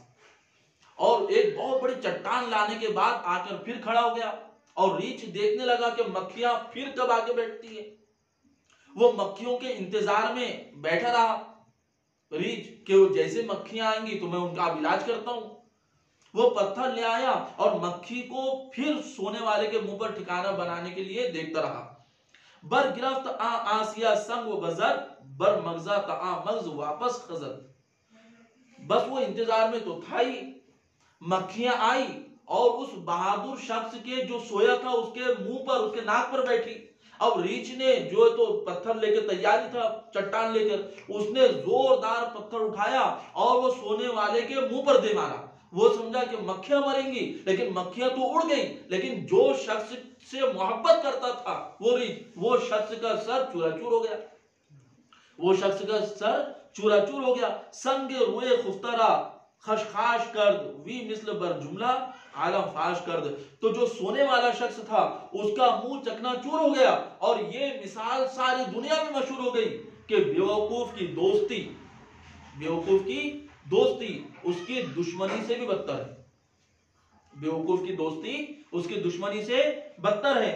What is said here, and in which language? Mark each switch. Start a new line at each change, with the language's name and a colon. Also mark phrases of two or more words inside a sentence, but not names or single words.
Urdu: اور ایک بہت بڑی چٹان لانے کے بعد آ کر پھر کھڑا ہو گیا اور ریچھ دیکھنے لگا کہ مکھیاں پھر کب آگے بیٹھتی ہے. وہ مکھیوں کے انتظار میں بیٹھا رہا ریچھ کہ وہ جیسے مکھیاں آئیں گی تو میں ان کا علاج کرتا ہوں. وہ پتھر لے آیا اور مکھی کو پھر سونے والے کے منہ پر ٹھکانہ بنانے کے لیے دیکھتا رہا.
Persian: بر گرفت آسیا سنگ و بزر بر مغزہ تا مغز واپس خزر.
Urdu: بس وہ انتظار میں تو تھا ہی، مکھیاں آئی اور اس بہادر شخص کے جو سویا تھا اس کے منہ پر اس کے ناک پر بیٹھی. اب ریچھ نے جو تو پتھر لے کے تیاری تھا چٹان لے کر، اس نے زوردار پتھر اٹھایا اور وہ سونے والے کے منہ پر دے مارا. وہ سمجھا کہ مکھیاں مریں گی لیکن مکھیاں تو اڑ گئی، لیکن جو شخص سے محبت کرتا تھا وہ ریچھ، وہ شخص کا سر چورا چور ہو گیا. وہ شخص کا سر چورا چور ہو گیا.
Persian: سنگ روئے خفترا خشخاش کرد وی مثل بر جملہ عالم فاش کرد.
Urdu: تو جو سونے والا شخص تھا اس کا منہ چکنا چور ہو گیا اور یہ مثال ساری دنیا میں مشہور ہو گئی کہ بیوقوف کی دوستی، بیوقوف کی دوستی اس کی دشمنی سے بھی بدتر ہے. بیوقوف کی دوستی اس کی دشمنی سے بدتر ہے.